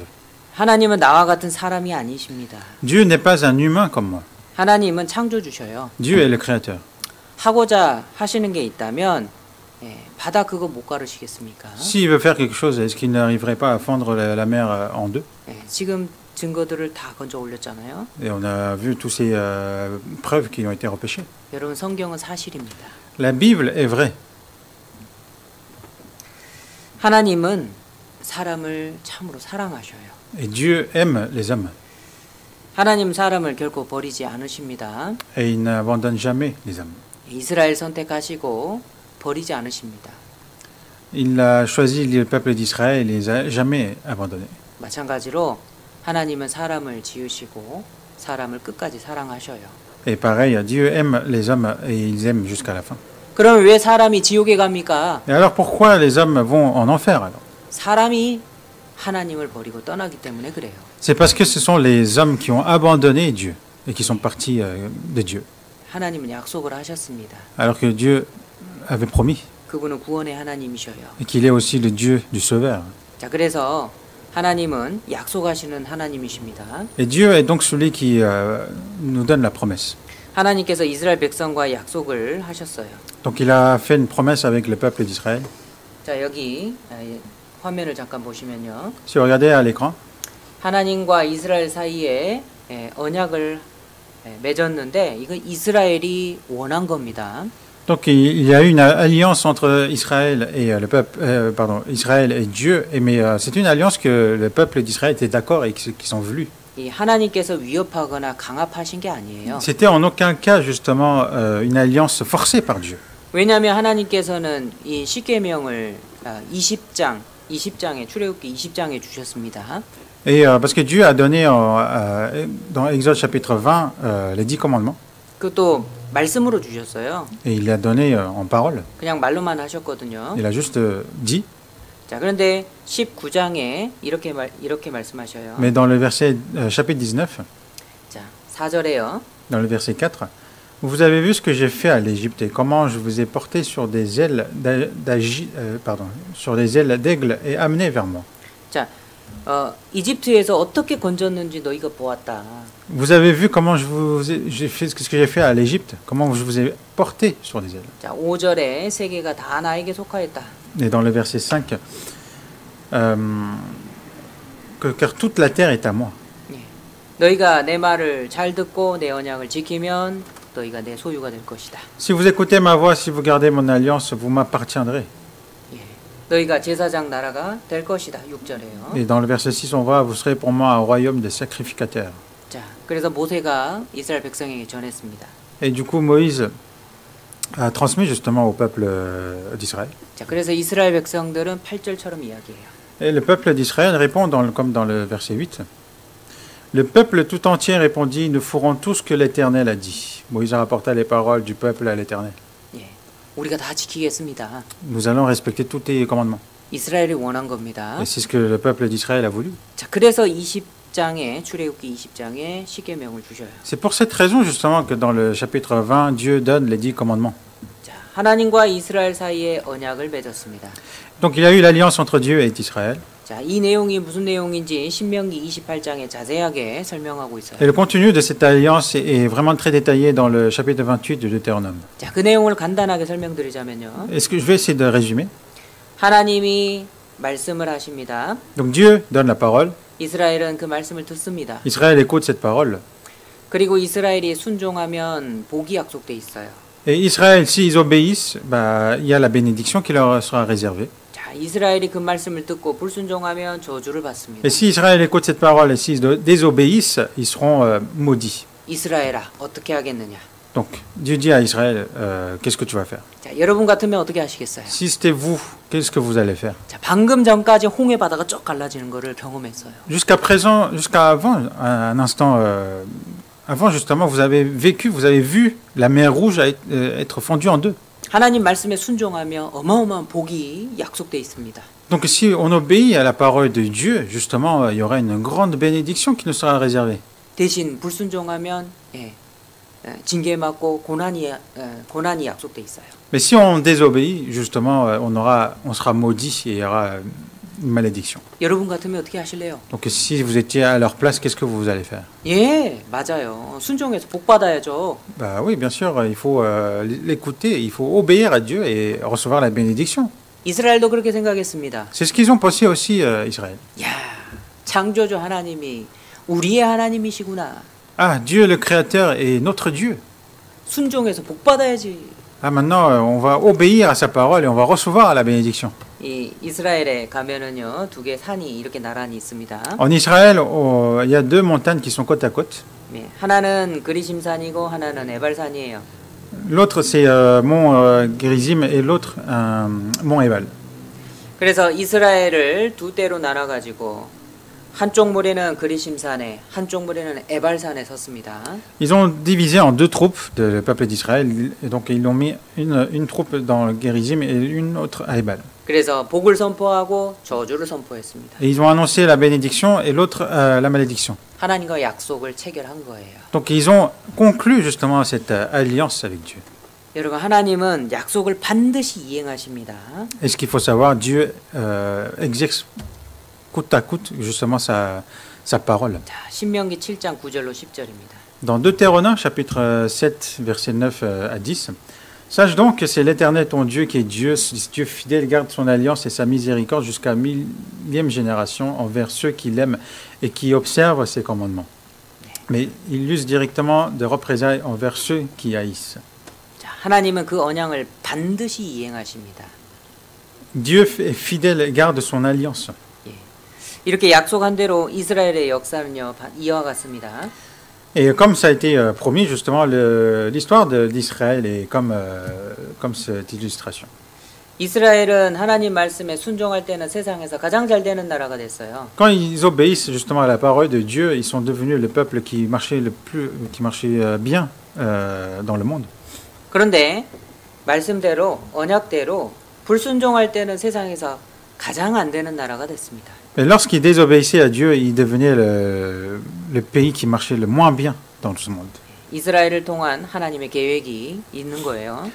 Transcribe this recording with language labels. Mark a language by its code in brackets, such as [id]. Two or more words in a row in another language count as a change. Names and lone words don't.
[ko] 하나님은 나와 같은 사람이 아니십니다. [fr] Dieu n'est pas un humain comme moi. [ko] 하나님은 창조주셔요. [fr] Dieu est le créateur. [ko] 하고자 하시는 게 있다면 바다 그거 못 가르시겠습니까? [fr] S'il veut faire quelque chose, est-ce qu'il n'arriverait pas à fendre la mer en deux? [ko] 지금 증거들을 다 건져 올렸잖아요. [fr] Et on a vu tous ces preuves qui ont été repêchées. [ko] 여러분 성경은 사실입니다. [fr] La Bible est vraie. [ko] 하나님은 사람을 참으로 사랑하셔요. [fr] Et Dieu aime les hommes. [ko] 하나님 사람을 결코 버리지 않으십니다. [fr] Et il n'abandonne jamais les hommes. [ko] 이스라엘 선택하시고 버리지 않으십니다. [fr] Il a choisi le peuple d'Israël et les a jamais abandonnés. [ko] 마찬가지로 하나님은 사람을 지으시고 사람을 끝까지 사랑하셔요. [fr] Et pareil, Dieu aime les hommes et ils aiment jusqu'à la fin. [ko] 그럼 왜 사람이 지옥에 갑니까? [fr] Et alors pourquoi les hommes vont en enfer alors? [ko] 사람이 하나님을 버리고 떠나기 때문에 그래요. [fr] C'est parce que ce sont les hommes qui ont abandonné Dieu et qui sont partis de Dieu. [ko] 하나님은 약속을 하셨습니다. [fr] Alors que Dieu avait promis [ko] 그분은 구원의 하나님이셔요. [fr] et qu'il est aussi le Dieu du Sauveur. [ko] 자, 그래서 하나님은 약속하시는 하나님이십니다. [fr] Et Dieu est donc celui qui nous donne la promesse. [ko] 하나님께서 이스라엘 백성과 약속을 하셨어요. [fr] Donc il a fait une promesse avec le peuple d'Israël. [ko] 자, 여기 화면을 잠깐 보시면요. [fr] Si vous regardez à l'écran, [ko] 하나님과 이스라엘 사이에 언약을 맺었는데 이거 이스라엘이 원한 겁니다. [fr] donc il y a eu une alliance entre Israël et le peuple, Israël et Dieu, mais c'est une alliance que le peuple d'Israël était d'accord et qu'ils ont voulu. [ko] 이 하나님께서 위협하거나 강압하신 게 아니에요. [fr] C'était en aucun cas justement une alliance forcée par Dieu. [ko] 왜냐하면 하나님께서는 이 십계명을 20장에 출애굽기 20장에 주셨습니다. [fr] Et parce que Dieu a donné dans Exode chapitre 20 les 10 commandements. [ko] 그것도 말씀으로 주셨어요. [fr] Et il l'a donné en parole. [ko] 그냥 말로만 하셨거든요. [fr] Il a juste dit. [ko] 자, 그런데 19장에 이렇게 말씀하셔요. [fr] Mais dans le verset chapitre 19, [ko] 자, 4절에요. [fr] dans le verset 4, vous avez vu ce que j'ai fait à l'Égypte et comment je vous ai porté sur des ailes d'aigle et amené vers moi. [ko] 자, 이집트에서 어떻게 건졌는지 너희가 보았다. [fr] Vous avez vu comment j'ai fait ce que j'ai fait à l'Égypte, comment je vous ai porté sur des ailes. [ko] 자, 5절에 세계가 다 나에게 속하였다. [fr] Et dans le verset 5, car toute la terre est à moi. [ko] 예. 너희가 내 말을 잘 듣고 내 언약을 지키면 너희가 내 소유가 될 것이다. [fr] Si vous écoutez ma voix, si vous gardez mon alliance, vous m'appartiendrez. [ko] 예. 너희가 제사장 나라가 될 것이다. 6절에요. [fr] Et dans le verset 6, on voit, vous serez pour moi un royaume de sacrificateurs. [ko] 자, 그래서 모세가 이스라엘 백성에게 전했습니다. [fr] Et du coup, Moïse a transmis justement au peuple d'Israël. [ko] 자, 그래서 이스라엘 백성들은 8절처럼 이야기해요. [fr] Et le peuple d'Israël répond comme dans le verset 8. Le peuple tout entier répondit, nous ferons tout ce que l'Éternel a dit. Moïse rapporta les paroles du peuple à l'Éternel. [ko] 예. 우리가 다 지키겠습니다. [fr] Nous allons respecter tous tes commandements. [ko] 이스라엘이 원한 겁니다. [fr] Et c'est ce que le peuple d'Israël a voulu. [ko] 자, 그래서 20장에 출애굽기 20장에 십계명을 주셔요. [fr] C'est pour cette raison justement que dans le chapitre 20, Dieu donne les 10 commandements. [ko] 자, 하나님과 이스라엘 사이에 언약을 맺었습니다. [fr] Donc il y a eu l'alliance entre Dieu et Israël. [ko] 자, 이 내용이 무슨 내용인지 신명기 28장에 자세하게 설명하고 있어요. [fr] Et le contenu de cette alliance est vraiment très détaillé dans le chapitre 28 de Deutéronome. [ko] 자, 그 내용을 간단하게 설명드리자면요. [fr] Est-ce que je vais essayer de résumer? [ko] 하나님이 말씀을 하십니다. [fr] Donc Dieu donne la parole, [ko] 이스라엘은 그 말씀을 듣습니다. [fr] Israël écoute cette parole. [ko] 그리고 이스라엘이 순종하면 복이 약속돼 있어요. [fr] Et Israël, s'ils obéissent, bah, il y a la bénédiction qui leur sera réservée. [ko] 자, 이스라엘이 그 말씀을 듣고 불순종하면 저주를 받습니다. [fr] Et si Israël écoute cette parole et s'ils désobéissent, ils seront maudits. [ko] 이스라엘아, 어떻게 하겠느냐? [fr] Donc Dieu dit à Israël, qu'est-ce que tu vas faire? [ko] 자, 여러분 같으면 어떻게 하시겠어요? [fr] Si c'était vous, qu'est-ce que vous allez faire? [ko] 자, 방금 전까지 홍해 바다가 쫙 갈라지는 거를 경험했어요. [fr] Jusqu'à présent, jusqu'à avant, un instant avant justement, vous avez vu la mer Rouge être fondue en deux. [ko] 하나님 말씀에 순종하며 어마어마한 복이 약속돼 있습니다. [fr] Donc si on obéit à la parole de Dieu, justement, il y aura une grande bénédiction qui nous sera réservée. [ko] 대신 불순종하면 징계 맞고 고난이 약속돼 있어요. [fr] Mais si on désobéit, justement, on sera maudit et il y aura une malédiction. [ko] 여러분 같으면 어떻게 하실래요? [fr] Donc si vous étiez à leur place, qu'est-ce que vous allez faire? [ko] 예, 맞아요. 순종해서 복 받아야죠. [fr] Bah oui, bien sûr, il faut l'écouter, il faut obéir à Dieu et recevoir la bénédiction. [ko] 이스라엘도 그렇게 생각했습니다. [fr] C'est ce qu'ils ont pensé aussi, Israël. [ko] 야, 창조주 하나님이 우리의 하나님이시구나. [fr] Ah, Dieu le Créateur est notre Dieu. [ko] 순종해서 복 받아야지. [fr] Ah, maintenant, on va obéir à sa parole et on va recevoir la bénédiction. [ko] 이 이스라엘에 가면은요, 두 개 산이 이렇게 나란히 있습니다. [fr] En Israël, il y a deux montagnes qui sont côte à côte. [ko] 네, 하나는 그리심산이고 하나는 에발산이에요. [fr] L'autre, c'est mont Gerizim et l'autre, mont Ebal. [ko] 그래서 이스라엘을 두 대로 나눠 가지고 한쪽 무리는 그리심산에, 한쪽 무리는 에발산에 섰습니다. [fr] Ils ont divisé en deux troupes le peuple d'Israël. Et donc, ils ont mis une troupe dans le Gerizim et une autre à Ebal. [ko] 그래서 복을 선포하고 저주를 선포했습니다. [fr] Et ils ont annoncé la bénédiction et l'autre la malédiction. [ko] 하나님과 약속을 체결한 거예요. [fr] Donc, ils ont conclu justement cette alliance avec Dieu. [ko] 여러분, 하나님은 약속을 반드시 이행하십니다. [fr] Et ce qu'il faut savoir, Dieu exerce coûte à coûte justement sa parole. [ko] 자, 신명기 7장 9절로 10절입니다. [fr] Dans Deutéronome, chapitre 7, versets 9 à 10, sache donc que c'est l'Éternel ton Dieu qui est Dieu, Dieu fidèle, garde son alliance et sa miséricorde jusqu'à 1000e génération envers ceux qui l'aiment et qui observent ses commandements. Mais il use directement de représailles envers ceux qui haïssent. [ko] 자, 하나님은 그 언약을 반드시 이행하십니다. [fr] Dieu est fidèle et garde son alliance. [ko] 이렇게 약속한 대로 이스라엘의 역사는요, 이어갔습니다. [fr] Et comme ça a été promis, justement, l'histoire d'Israël est comme cette illustration. [ko] 이스라엘은 하나님 말씀에 순종할 때는 세상에서 가장 잘 되는 나라가 됐어요. [fr] Quand ils obéissent justement à la parole de Dieu, ils sont devenus le peuple qui marchait bien dans le monde. [ko] 그런데 말씀대로 언약대로 불순종할 때는 세상에서 가장 안 되는 나라가 됐습니다. [fr] Et lorsqu'ils désobéissaient à Dieu, ils devenaient le pays qui marchait le moins bien dans ce monde. [ko] 이스라엘을 통한 하나님의 계획이 있는 거예요.